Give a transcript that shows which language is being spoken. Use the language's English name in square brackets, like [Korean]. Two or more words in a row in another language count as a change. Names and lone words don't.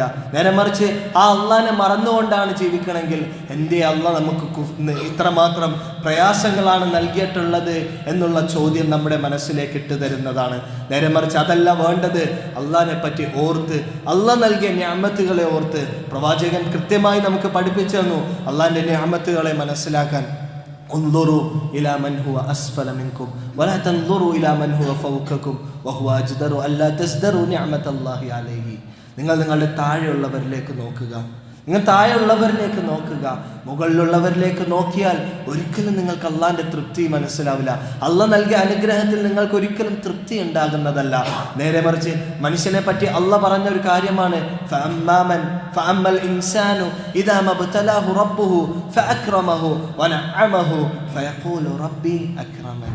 [Malayalam] നേരെ മറിച്ച് ആ അള്ളാഹിനെ മറന്നുകൊണ്ടാണ് ജീവിക്കണമെങ്കിൽ എൻ്റെ അള്ളാഹ് നമുക്ക് ഇത്രമാത്രം പ്രയാസങ്ങളാണ് നൽകിയിട്ടുള്ളത് എന്നുള്ള ചോദ്യം നമ്മുടെ മനസ്സിലേക്ക് ഇട്ട് തരുന്നതാണ്. നേരെ മറിച്ച് അതല്ല വേണ്ടത്. അള്ളാഹിനെ പറ്റി ഓർത്ത്, അള്ളാഹ് നൽകിയ നിഅമത്തുകളെ ഓർത്ത് പ്രവാചകൻ കൃത്യമായി നമുക്ക് പഠിപ്പിച്ചു തന്നു അള്ളാഹിൻ്റെ നിഅമത്തുകളെ മനസ്സിലാക്കാൻ. [Arabic] انظروا إلى من هو أسفل منكم ولا تنظروا إلى من هو فوقكم وهو أجدر ألا تزدروا نعمة الله عليه. [Malayalam] നിങ്ങൾ നിങ്ങളുടെ താഴെയുള്ളവരിലേക്ക് നോക്കുക, നിങ്ങൾ താഴെയുള്ളവരിലേക്ക് നോക്കുക. മുകളിലുള്ളവരിലേക്ക് നോക്കിയാൽ ഒരിക്കലും നിങ്ങൾക്ക് അള്ളാഹിൻ്റെ തൃപ്തി മനസ്സിലാവില്ല. അള്ളാഹ് നൽകിയ അനുഗ്രഹത്തിൽ നിങ്ങൾക്ക് ഒരിക്കലും തൃപ്തി ഉണ്ടാകുന്നതല്ല. നേരെ മറിച്ച് മനുഷ്യനെ പറ്റി അള്ളാഹ് പറഞ്ഞ ഒരു കാര്യമാണ്, [Arabic] فأما الإنسان إذا ما ابتلاه ربه فأكرمه ونعمه فيقول ربي أكرمن.